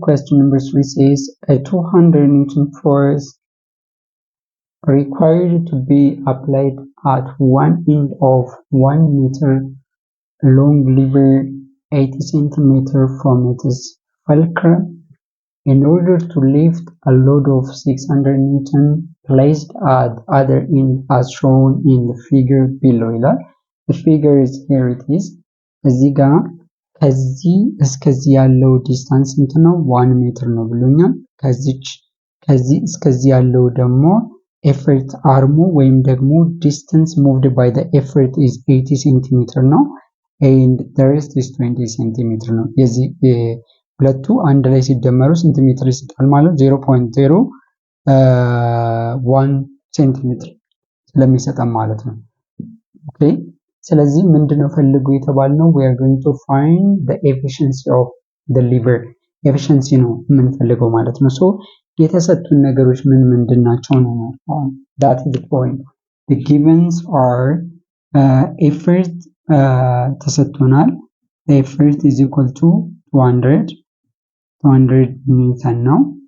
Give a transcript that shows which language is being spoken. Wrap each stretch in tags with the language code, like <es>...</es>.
<en>Question number 3 says a 200 Newton force required to be applied at one end of 1 meter long lever 80 centimeter from its fulcrum in order to lift a load of 600 Newton placed at other end as shown in the figure below. The figure is here it is.</en> <am>እዚህ ጋር ከዚህ እስከዚህ ያለው ዲስታንስ ስንት ነው? 1 ሜትር ነው ብሎኛል። ከዚህ እስከዚህ ያለው ደግሞ effort arm ወይም ደግሞ</am> <en>distance moved by the effort is 80 centimeter</en> <am>ነው and the rest is 20 centimeter ነው። የዚህ ሁለቱ አንድ ላይ ሲደመሩ ስንት ሜትር ይሰጣል ማለት 0.01 ሴንቲሜትር ስለሚሰጠን ማለት ነው። ኦኬ ስለዚህ ምንድነው ፈልጉ የተባልነው</am> <en>we are going to find the efficiency of the lever</en> <am>efficiency ነው የምንፈልገው ማለት ነው። so የተሰጡን ነገሮች ምን ምንድናቸው ነው?</am> <en>that is the point. The givens are effort ተሰጥቶናል the effort is equal to 200 Newton now.</en>